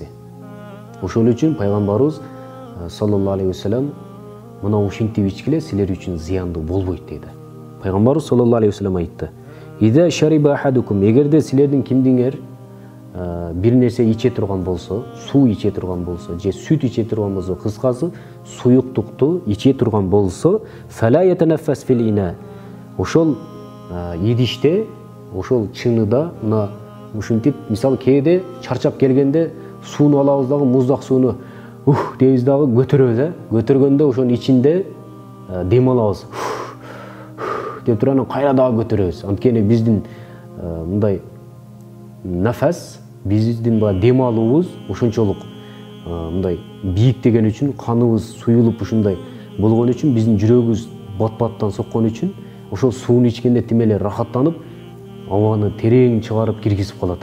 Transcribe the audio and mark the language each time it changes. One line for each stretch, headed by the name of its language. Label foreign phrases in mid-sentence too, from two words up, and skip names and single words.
Kyrgyz: Ошол үчүн пайгамбарыбыз
Arabic: صلى الله عليه وسلم
Kyrgyz: мына ушинтип ичкиле, силер үчүн зыяндуу болбойт дейт. Пайгамбарыбыз
Arabic: صلى الله عليه وسلم
Kyrgyz: айтты:
Arabic: "إذا شرب أحدكم",
Kyrgyz: эгерде силердин кимдиңер бир нерсе иче турган болсо, суу иче турган болсо, же сүт иче турган болсо, кыскасы суюктукту иче турган болсо,
Arabic: فلا يتنفس في الإناء.
Kyrgyz: Ошол идиште, ошол чыныда, мына ушинтип, мисалы кээде чарчап келгенде сууну алабыз дагы, муздак сууну дейбиз дагы, көтөрөбүз, көтөргөндө ошонун ичинде дем алабыз. Деп туруп анан кайра дагы көтөрөбүз. Анткени биздин мындай нафас, биздин дем алуубуз ошончолук мындай бийиктеген үчүн, каныбыз суюлуп ушундай болгон үчүн, биздин жүрөгүбүз бат-баттан соккон үчүн ошол сууну ичкенде тим эле рахаттанып, абаны терең чыгарып киргизип калат.